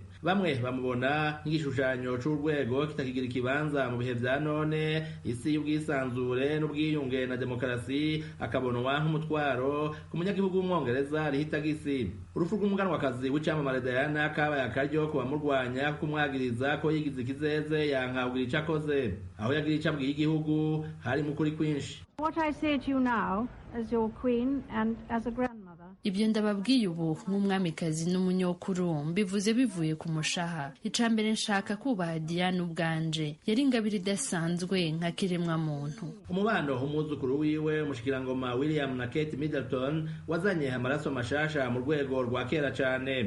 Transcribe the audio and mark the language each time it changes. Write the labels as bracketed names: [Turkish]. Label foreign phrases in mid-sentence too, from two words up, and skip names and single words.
[Rundi] Bamwe bamubona nk'igishushanyo c'urwego kitakigira ikibanza mu bihe vya none, isi y'ubwisanzure n'ubwiyunge na demokarasi akabonwa nk'umutwaro ku munyagihugu w'Umwongereza rihitagisi. Urupfu rw'umuganwakazi w'icamamare Diana kabaye akaryo ku bamurwanya kumwagiriza ko yigize ikizeze yanka kugira ico akoze. Aho yagira ico abwiye igihugu hari mu kuri kwinshi. [English] What I say to you now as your queen and as a grandmother. [Rundi] Ibyo ndababwiye ubu nk'umwamikazi n'umunyokuru mbivuze bivuye ku mushaha. Icambere nshaka kubaha Diana ubwanje. Yari ingabire idasanzwe nka kiremwa muntu. Umubano umwuzukuru wiwe umushikirangoma William na Kate Middleton wazanye amaraso mashasha mu rwego rwa kera cane.